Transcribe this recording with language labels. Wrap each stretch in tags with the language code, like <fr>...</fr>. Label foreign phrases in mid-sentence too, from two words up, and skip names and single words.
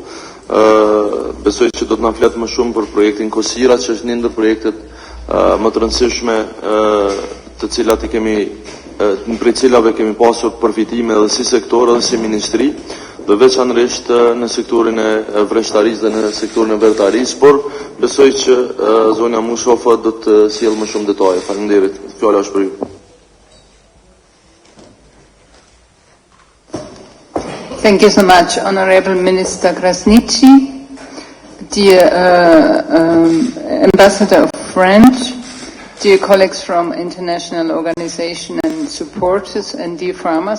<sq>Besoj që do të na flet më shumë për projektin Kosira, që është një ndër projektet më të rëndësishme të cilat i kemi prej cilave kemi pasur përfitime edhe si sektor edhe si ministri, dhe veçanërisht në sektorin e vreshtarisë dhe në sektorin e vertarisë, por besoj që zonja Mushofa do të sjellë më shumë detaje. Faleminderit. Fjala është për ju.</sq> <en>Thank you so much, Honorable Minister Krasniqi, dear Ambassador of French, dear colleagues from international organizations and supporters, and dear farmers.</en>